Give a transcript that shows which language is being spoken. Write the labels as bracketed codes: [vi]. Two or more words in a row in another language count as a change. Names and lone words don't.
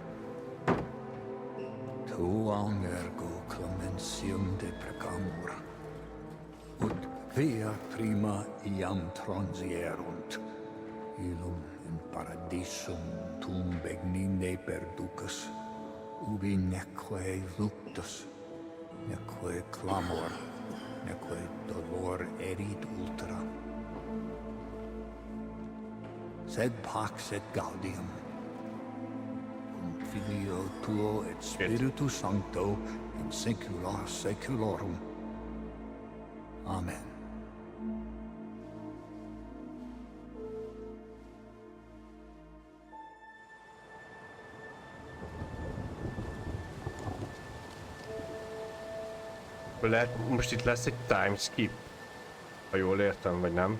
[la] Tuam ergo clementium deprecamur, ut via prima iam transierunt, illum in paradisum tum begnine perducas, ubi neque luctus, neque clamor, neque dolor erit ultra. Sed pax et gaudium, cum Filio tuo et Spiritus Sancto, in saecula saeculorum. Amen. [hu] Lehet, most itt lesz egy timeskip, ha jól értem, vagy nem.